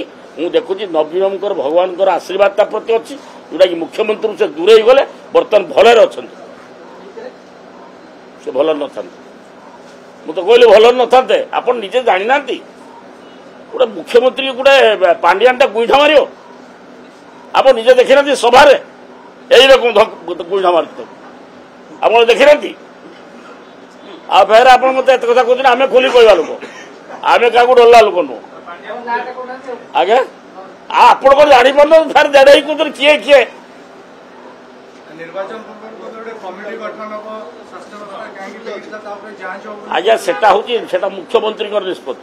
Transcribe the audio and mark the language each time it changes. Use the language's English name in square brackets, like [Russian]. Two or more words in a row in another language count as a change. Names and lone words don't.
[Odia] ମୁଁ ଦେଖୁଛି ନବୀନ ବାବୁଙ୍କର ଭଗବାନଙ୍କର ଆଶୀର୍ବାଦ ତା ପ୍ରତି ଅଛି ଯୋଉଟାକି ମୁଖ୍ୟମନ୍ତ୍ରୀରୁ ସେ ଦୂରେଇ ଗଲେ ବର୍ତ୍ତମାନ ଭଲରେ ଅଛନ୍ତି। ସେ ଭଲ ନଥାନ୍ତେ ମୁଁ ତ କହିଲି ଭଲ ନଥାନ୍ତେ। ଆପଣ ନିଜେ ଜାଣିନାହାନ୍ତି ଗୋଟେ ମୁଖ୍ୟମନ୍ତ୍ରୀ ଗୋଟେ ପାଣ୍ଡିଆନଟା ଗୁଇଠା ମାରିବ। ଆପଣ ନିଜେ ଦେଖିନାହାନ୍ତି ସଭାରେ ଏଇରକମ ଗୁଇଠା ମାରତ ଆପଣର ଦେଖିନାହାନ୍ତି। ଆଉ ଫେର ଆପଣ ମତେ ଏତେ କଥା କହୁଛନ୍ତି ଆମେ ଖୋଲି କହିବା ଲୋକ ଆମେ କାହାକୁ ଡରିଲା ଲୋକ ନୁହଁ। ଆଜ୍ଞା ଆପଣ କ'ଣ ଜାଣିପାରୁନ ଫେର ଦେଢ଼ ହେଇ କହୁଛନ୍ତି କିଏ କିଏ ଆଜ୍ଞା ସେଟା ହଉଛି ସେଟା ମୁଖ୍ୟମନ୍ତ୍ରୀଙ୍କର ନିଷ୍ପତ୍ତି।